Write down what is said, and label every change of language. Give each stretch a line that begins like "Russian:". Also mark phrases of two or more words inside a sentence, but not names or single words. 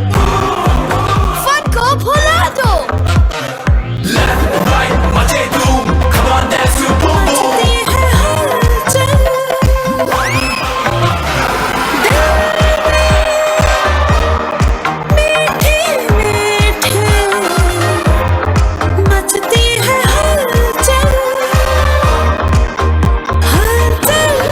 Hindi: फन को भुला दो।
English: Left right
Hindi: मचे धूम,
English: come on dance to boom boom।
Hindi: मचती है हलचल, मीठी मीठी मचती है हलचल, हलचल।